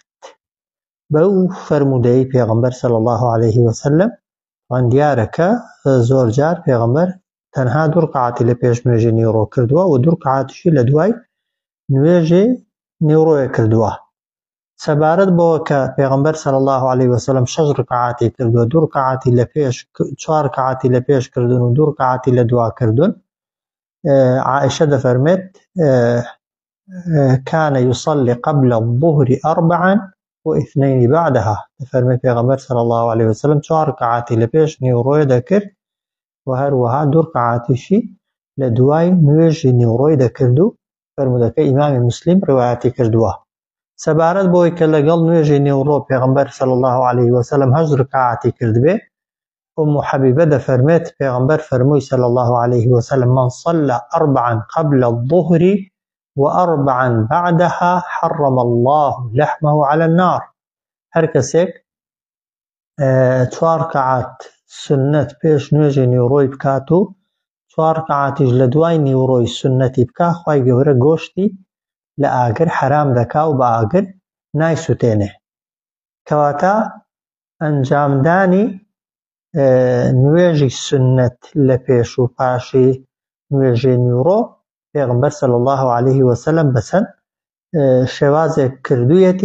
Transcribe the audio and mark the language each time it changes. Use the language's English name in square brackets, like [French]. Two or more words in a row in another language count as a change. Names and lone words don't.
[Central Kurdish] بەو فەرموودەی پێغەمبەر [Arabic] صلی الله عليه وسلم [Central Kurdish] دیارە کە زۆر جار پێغەمبەر تەنها 2 ڕکعاتی لە پێش نوێژی نیوڕۆ کردووە و 2 ڕکعاتیشی لە دوای نوێژی نیوڕۆیە کردووە. سەبارەت بەوە کە پێغەمبەر [Arabic] صلی الله عليه وسلم [Central Kurdish] 6 ڕکعاتی کردووە، 2 ڕکعاتی لە پێش، 4 ڕکعاتی لە پێش کردن و 2 ڕکعاتی لە دوا کردن، عائشە دەفەرمێت [Arabic] كان يصلي قبل الظهر 4 و2 بعدها. [Central Kurdish] دەفەرمێت پێغەمبەر [Arabic] صلی الله عليه وسلم [Central Kurdish] 4 ڕکعاتی لە پێش نیوڕۆی دەکرد و هەروەها 2 ڕکعاتیشی لە دوای نوێژی نیوڕۆی دەکرد و فەرموودەکە ئیمامی موسلیم ڕوایەتی کردووە. سەبارەت بۆی کە لەگەڵ نوێژی نیوڕۆ پێغەمبەر [Arabic] صلی الله عليه وسلم [Central Kurdish] 8 ڕکعاتی کردبێ، ئوم حەبیبە دەفەرمێت پێغەمبەر فەرمووی [Arabic] صلی الله عليه وسلم من صلى 4 قبل الظهر و4 بعدها حرم الله لحمه على النار. [Central Kurdish] هەر کەسێک 4 ڕکعات سنەت پێش نوێژی نیوڕۆی بکات و 4 ڕکعاتیش لە دوای نیوڕۆی سنەتی بکات، خوای گەورە گۆشتی لە ئاگر حرام دەکا و بە ئاگر نایسوتێنێ. کەواتە ئەنجامدانی نوێژی سنەت لە پێش و پاشی نوێژی نیوڕۆ پێغەمبەر [Arabic] صلی الله عليه وسلم [Central Kurdish] بەسەند شێوازێک کردوویەتی.